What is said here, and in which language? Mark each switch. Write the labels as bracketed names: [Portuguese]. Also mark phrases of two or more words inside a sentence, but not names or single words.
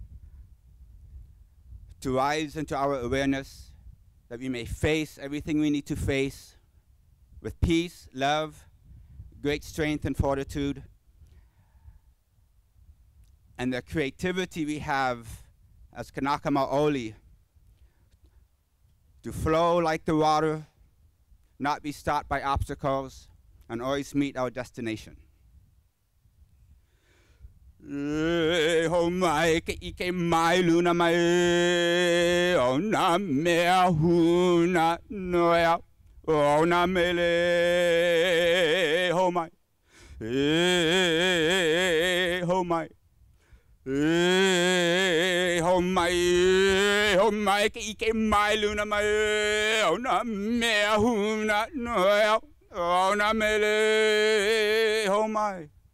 [English] to rise into our awareness that we may face everything we need to face with peace, love, great strength and fortitude, and the creativity we have as Kanaka Maoli to flow like the water, not be stopped by obstacles, and always meet our destination. [Hawaiian] Ho mai ke ike mai luna mai o na mea huna noea o na mele ho mai ho mai ho mai ke ike mai luna mai o na mea huna noea o na mele ho mai